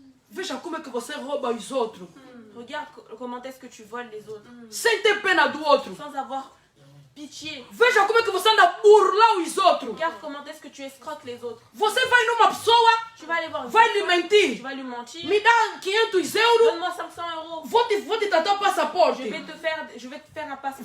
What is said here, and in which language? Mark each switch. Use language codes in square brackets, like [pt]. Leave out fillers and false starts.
[pt] Veja como é que você rouba os outros. [fr] Regarde comment est-ce que tu voles les autres, [pt] Sem ter pena do outro. [fr] sans avoir pitié. [pt] Veja como é que você anda a burlar os outros. [fr] Regarde comment est-ce que tu escroques les autres. [pt] Você vai numa pessoa, [fr] Tu vas aller voir, [pt] vai lhe [fr] tu [pt] mentir. [fr] vas lui mentir. [pt] Me dá 500 euros, [fr] Donne-moi 500 euros. [pt] vou te tratar o passaporte. [fr] Je vais te faire un passeport.